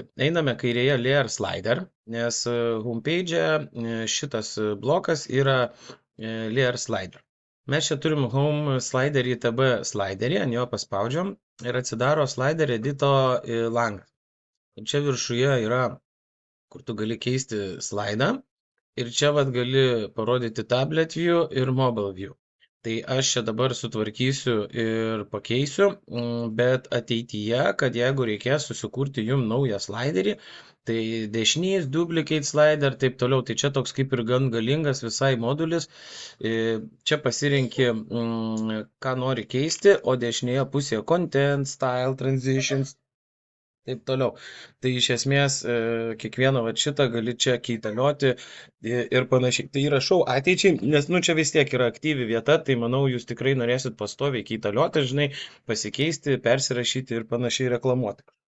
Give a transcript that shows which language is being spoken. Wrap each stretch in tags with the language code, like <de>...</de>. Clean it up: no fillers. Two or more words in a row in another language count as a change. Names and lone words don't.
<lt>Einame kairėje Layer Slider, nes homepage šitas blokas yra Layer Slider. Mes čia turim Home Sliderį TB sliderį, ant jo paspaudžiam ir atsidaro Slider edito langas. Ir čia viršuje yra, kur tu gali keisti slaidą. Ir čia vat gali parodyti</lt> <en>tablet view</en> <lt>ir</lt> <en>mobile view.</en> <lt>Tai aš čia dabar sutvarkysiu ir pakeisiu, bet ateityje, kad jeigu reikės susikurti jum naują sliderį, tai dešinys,</lt> <en>duplicate slider,</en> <lt>taip toliau, tai čia toks kaip ir gan galingas visai modulis. Čia pasirinki, ką nori keisti, o dešinėje pusėje</lt> <en>content, style, transitions.</en> <lt>Taip toliau. Tai iš esmės kiekvieną va šitą gali čia keitalioti ir panašiai. Tai įrašau ateičiai, nes nu čia vis tiek yra aktyvi vieta, tai manau jūs tikrai norėsit pastoviai keitalioti, žinai, pasikeisti, persirašyti ir panašiai reklamuoti.</lt>